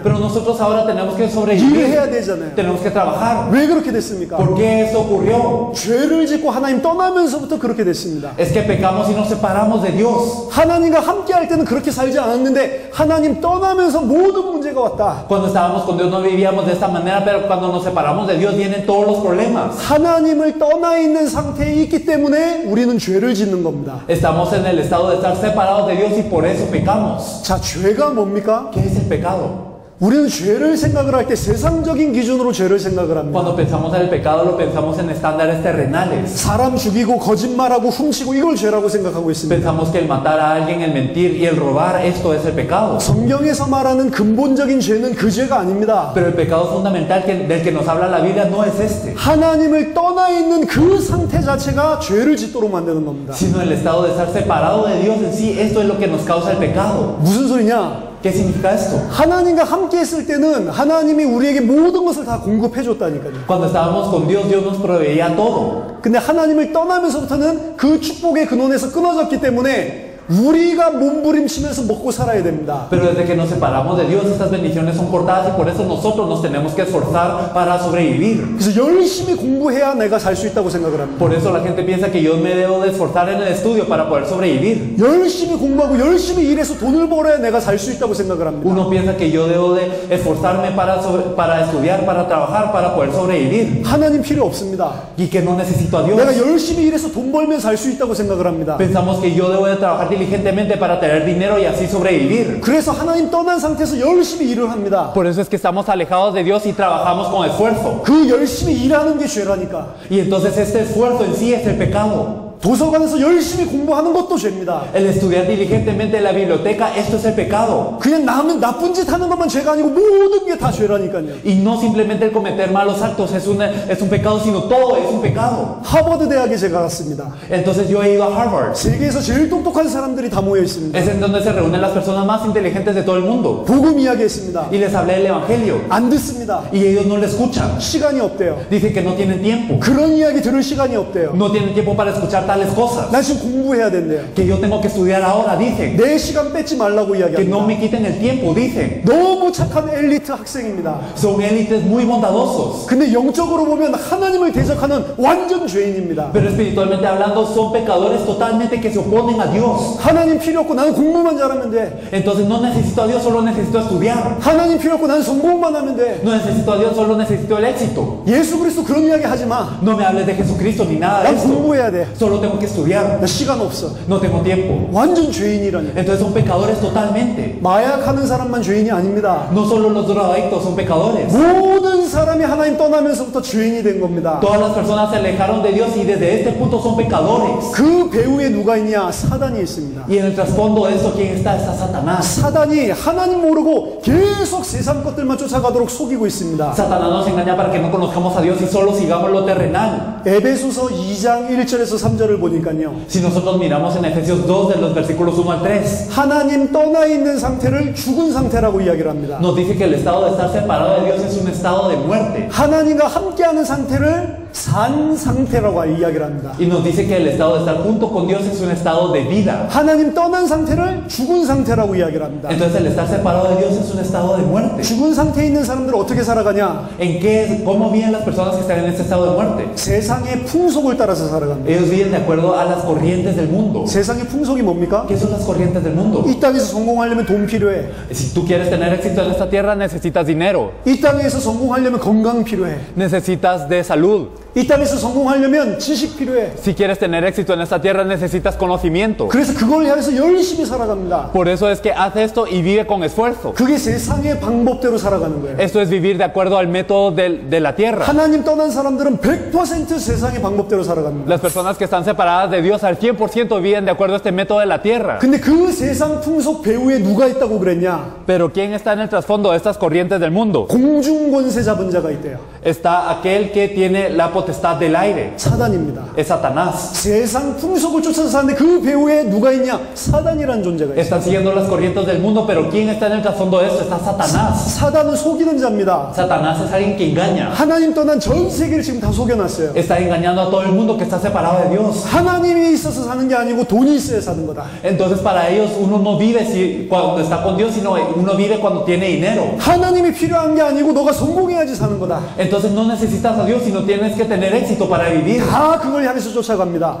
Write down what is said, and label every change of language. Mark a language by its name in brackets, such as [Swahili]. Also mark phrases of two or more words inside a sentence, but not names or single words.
[Spanish] Pero nosotros ahora tenemos que sobrevivir. [Korean] 일해야 되잖아요. [Spanish] Tenemos que trabajar. [Korean] 왜 그렇게 됐습니까? [Spanish] ¿Por qué eso ocurrió? [Korean] 죄를 짓고 하나님 떠나면서부터 그렇게 됐습니다. [Spanish] Es que pecamos y nos separamos de Dios. [Korean] 하나님과 함께 할 때는 그렇게 살지 않았는데 하나님 떠나면서 모든 문제가 왔다. [Spanish] Cuando estábamos con Dios no vivíamos de esta manera, pero cuando nos separamos de Dios vienen todos los problemas. [Korean] 하나님을 떠나 있는 상태에 있기 때문에 우리는 죄를 짓는 겁니다. [Spanish] Estamos en el estado de estar separados de Dios y por eso pecamos. [Korean] 자, 죄가 뭡니까? [Spanish] ¿Qué es el pecado? [Korean] 우리는 죄를 생각을 할 때 세상적인 기준으로 죄를 생각을 합니다. [Spanish] Cuando pensamos en el pecado lo pensamos en estándares terrenales. [Korean] 사람 죽이고 거짓말하고 훔치고 이걸 죄라고 생각하고 있습니다. [Spanish] Pensamos que el matar a alguien, el mentir y el robar, esto es el pecado. [Korean] 성경에서 말하는 근본적인 죄는 그 죄가 아닙니다. [Spanish] Pero el pecado fundamental del que nos habla la Biblia no es este, [Korean] 하나님을 떠나 있는 그 상태 자체가 죄를 짓도록 만드는 겁니다. [Spanish] sino el estado de estar separado de Dios en sí. Esto es lo que nos causa el pecado. [Korean] 무슨 소리냐? [Spanish] ¿Qué significa esto? [Korean] 하나님과 함께 했을 때는 하나님이 우리에게 모든 것을 다 공급해 줬다니까요. [Spanish] Cuando estábamos con Dios, Dios nos proveía todo. [Korean] 근데 하나님을 떠나면서부터는 그 축복의 근원에서 끊어졌기 때문에 우리가 몸부림치면서 먹고 살아야 됩니다. [Spanish] Pero desde que nos separamos de Dios, estas bendiciones son cortadas y por eso nosotros nos tenemos que esforzar para sobrevivir. [Korean] 그래서 열심히 공부해야 내가 살 수 있다고 생각을 합니다. [Spanish] Por eso la gente piensa que yo me debo de esforzar en el estudio para poder sobrevivir. [Korean] 열심히 공부하고 열심히 일해서 돈을 벌어야 내가 살 수 있다고 생각을 합니다. [Spanish] Uno piensa que yo debo de esforzarme para estudiar, para trabajar, para poder sobrevivir. [Korean] 하나님 필요 없습니다. [Spanish] Y que no necesito a Dios. [Korean] 내가 열심히 일해서 돈 벌면 살 수 있다고 생각을 합니다. [Spanish] Pensamos que yo debo de trabajar diligentemente para tener dinero y así sobrevivir. [Korean] 그래서 하나님 떠난 상태에서 열심히 일을 합니다. [Spanish] Por eso es que estamos alejados de Dios y trabajamos con esfuerzo. [Korean] 그 열심히 일하는 게 죄라니까. [Spanish] Y entonces este esfuerzo en sí es el pecado. [Korean] 도서관에서 열심히 공부하는 것도 죄입니다. [Spanish] El estudiar diligentemente en la biblioteca, esto es el pecado. [Korean] 그냥 남은 나쁜 짓 하는 것만 죄가 아니고 모든 게 다 죄라니까요. [Spanish] Y no simplemente el cometer malos actos es un pecado, sino todo es un pecado. [Korean] 하버드 대학에 제가 갔습니다. [Spanish] Entonces yo he ido a Harvard. [Korean] 세계에서 제일 똑똑한 사람들이 다 모여 있습니다. [Spanish] Es en donde se reúnen las personas más inteligentes de todo el mundo. [Korean] 복음 이야기했습니다. [Spanish] Y les hablé del Evangelio. [Korean] 안 듣습니다. [Spanish] Y ellos no le escuchan. [Korean] 시간이 없대요. [Spanish] Dicen que no tienen tiempo. [Korean] 그런 이야기 들을 시간이 없대요. [Spanish] No tienen tiempo para escuchar tales cosas, [Korean] 난 지금 공부해야 된대요. [Spanish] que yo tengo que estudiar ahora, dicen, [Korean] 내 시간 뺏지 말라고 [Spanish] que no [Korean] 이야기합니다. [Spanish] me quiten el tiempo, dicen. [Korean] 너무 착한 엘리트 학생입니다. [Spanish] Son élites muy bondadosos, [Korean] 근데 영적으로 보면 하나님을 대적하는 완전 죄인입니다. [Spanish] pero espiritualmente hablando son pecadores totalmente que se oponen a Dios. [Korean] 하나님 필요 없고 나는 공부만 잘하면 돼. [Spanish] Entonces no necesito a Dios, solo necesito estudiar. [Korean] 하나님 필요 없고 나는 성공만 하면 돼. [Spanish] No necesito a Dios, solo necesito el éxito. [Korean] 예수 그리스도 그런 이야기 하지 마. [Spanish] No me hables de Jesucristo ni nada de [Korean] 난 [Spanish] esto. [Korean] 공부해야 돼. [Spanish] Solo tengo que estudiar. [Korean] 나 시간 없어. [Spanish] No tengo tiempo. [Korean] 완전 죄인이라니. [Spanish] Entonces son pecadores totalmente. [Korean] 마약하는 사람만 죄인이 아닙니다. [Spanish] No solo los drogadictos son pecadores. [Korean] 모든 사람이 하나님 떠나면서부터 죄인이 된 겁니다. [Spanish] Todas las personas se alejaron de Dios y desde este punto son pecadores. [Korean] 그 배후에 누가 있냐? 사단이 있습니다. [Spanish] Y en el trasfondo de eso, ¿quién está? Está Satanás. [Korean] 사단이 하나님 모르고 계속 세상 것들만 쫓아가도록 속이고 있습니다. [Spanish] Satanás nos engaña para que no conozcamos a Dios y solo sigamos lo terrenal. [Korean] 에베소서 2장 1절에서 3절을 보니까요. [Spanish] Si nosotros miramos en Efesios 2 de los versículos 1 al 3, [Korean] 하나님 떠나 있는 상태를 죽은 상태라고 이야기를 합니다. [Spanish] nos dice que el estado de estar separado de Dios es un estado de muerte. [Korean] 하나님과 함께하는 상태를 산 상태라고 이야기를 합니다. [Spanish] Y nos dice que el estado de estar junto con Dios es un estado de vida. [Korean] 하나님 떠난 상태를 죽은 상태라고 이야기를 합니다. [Spanish] Entonces el estar separado de Dios es un estado de muerte. [Korean] 죽은 상태에 있는 사람들은 어떻게 살아가냐? [Spanish] ¿En qué, cómo viven las personas que están en este estado de muerte? [Korean] 세상의 풍속을 따라서 살아갑니다. [Spanish] Ellos viven de acuerdo a las corrientes del mundo. [Korean] 세상의 풍속이 뭡니까? [Spanish] ¿Qué son las corrientes del mundo? [Korean] 이 땅에서 성공하려면 돈 필요해. [Spanish] Si tú quieres tener éxito en esta tierra, necesitas dinero, [Korean] 이 땅에서 성공하려면 건강 필요해. [Spanish] necesitas de salud. [Korean] 이 땅에서 성공하려면 지식 필요해. [Spanish] Si quieres tener éxito en esta tierra, necesitas conocimiento. [Korean] 그래서 그걸 향해서 열심히 살아갑니다. [Spanish] Por eso es que hace esto y vive con esfuerzo. [Korean] 그게 세상의 방법대로 살아가는 거예요. [Spanish] Esto es vivir de acuerdo al método de la tierra. [Korean] 하나님 떠난 사람들은 100% 세상의 방법대로 살아갑니다. [Spanish] Las personas que están separadas de Dios al 100% viven de acuerdo a este método de la tierra. [Korean] 근데 그 세상 풍속 배후에 누가 있다고 그랬냐? [Spanish] Pero ¿quién está en el trasfondo de estas corrientes del mundo? [Korean] 공중권세 잡은 자가 있대요. [Spanish] Está aquel que tiene la potestad del aire. [Korean] 사단입니다. [Spanish] Es Satanás. [Korean] 세상 풍속을 쫓아서 사는데 그 배후에 누가 있냐? 사단이라는 존재가 있어요. [Spanish] Están siguiendo las corrientes del mundo, pero ¿quién está en el trasfondo de esto? Está Satanás. [Korean] 사단은 속이는 자입니다. [Spanish] Satanás es alguien que engaña. [Korean] 하나님 떠난 전 세계를 지금 다 속여놨어요. [Spanish] Está engañando a todo el mundo que está separado de Dios. [Korean] 하나님이 있어서 사는 게 아니고 돈이 있어야 사는 거다. [Spanish] Entonces para ellos uno no vive cuando está con Dios, sino uno vive cuando tiene dinero. [Korean] 하나님이 필요한 게 아니고 너가 성공해야지 사는 거다. [Spanish] Entonces no necesitas a Dios, sino tienes que tener éxito para vivir. [Korean] 다 그걸 향해서 쫓아갑니다.